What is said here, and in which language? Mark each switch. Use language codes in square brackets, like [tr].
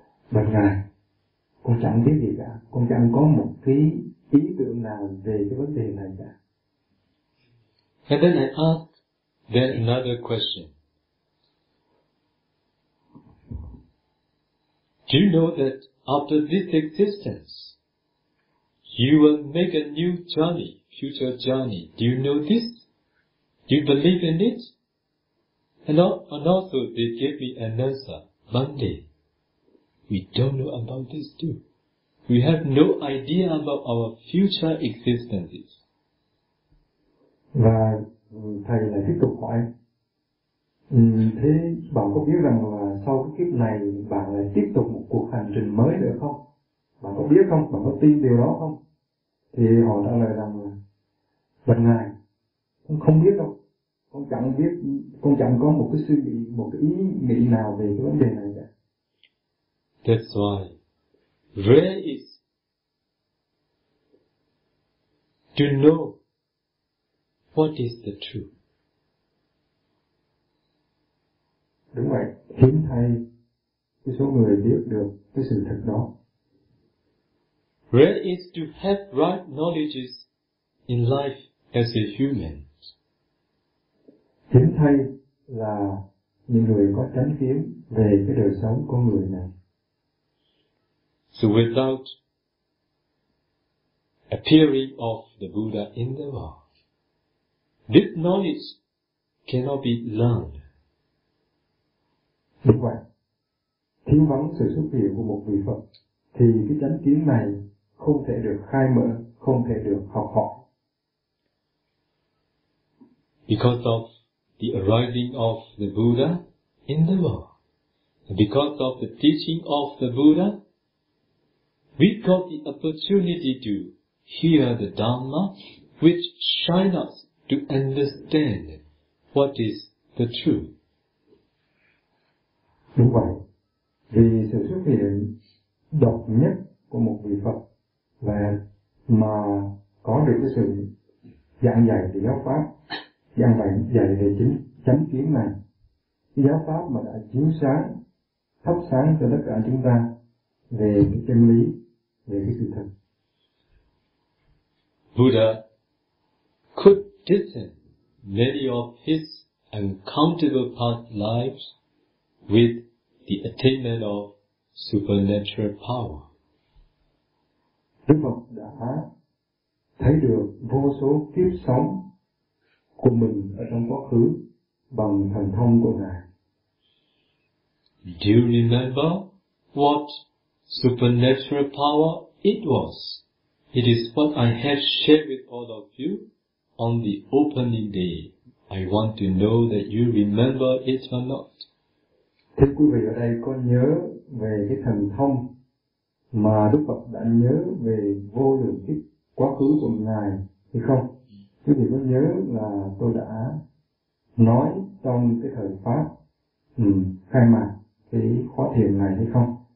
[vi] Bạch Ngài, con chẳng biết gì cả, con chẳng có một cái ý tưởng nào về cái vấn đề này cả. [en] And then I ask then another question. Do you know that after this existence, you will make a new journey, future journey? Do you know this? Do you believe in it? And also, they gave me an answer, Monday. We don't know about this too. We have no idea about our future existences. [vi] Và thầy lại tiếp tục hỏi, thế bạn có biết rằng là sau cái kiếp này bạn lại tiếp tục một cuộc hành trình mới được không? Bạn có biết không? Bạn có tin điều đó không? Thì họ trả lời rằng là bạch ngài, con không biết đâu, con chẳng biết, con chẳng có một cái suy nghĩ, một cái ý nghĩ nào về cái vấn đề này cả. [en] That's why, where is to know what is the truth? [vi] Đúng vậy, hiếm thay cái số người biết được cái sự thật đó. [en] Where is to have right knowledges in life as a human? [vi] Hiếm thay là những người có chánh kiến về cái đời sống con người này. [en] So without appearing of the Buddha in the world, this knowledge cannot be learned. [vi] Đúng vậy, thiếu vắng sự xuất hiện của một vị Phật thì cái chánh kiến này không thể được khai mở, không thể được học hỏi. [en] Because of the arising of the Buddha in the world, because of the teaching of the Buddha, we got the opportunity to hear the Dhamma which shine us to understand what is the truth. [vi] Đúng vậy, vì sự xuất hiện độc nhất của một vị Phật và mà có được cái sự giảng dạy về giáo pháp, giảng dạy về chính chánh kiến này, cái giáo pháp mà đã chiếu sáng, thắp sáng cho tất cả chúng ta về cái chân lý, về cái sự thật. [en] Buddha could discern many of his uncountable past lives with the attainment of supernatural power. [vi] Đức Phật đã thấy được vô số kiếp sống của mình ở trong quá khứ bằng thần thông của Ngài. [en] Do you remember what supernatural power it was? It is what I have shared with all of you on the opening day. I want to know that you remember it or not. [vi] Thưa quý vị ở đây có nhớ về cái thần thông mà Đức Phật đã nhớ về vô lượng kiếp quá khứ của Ngài hay không? Quý vị có nhớ là tôi đã nói trong cái thời pháp khai mạc cái khóa thiền này hay không?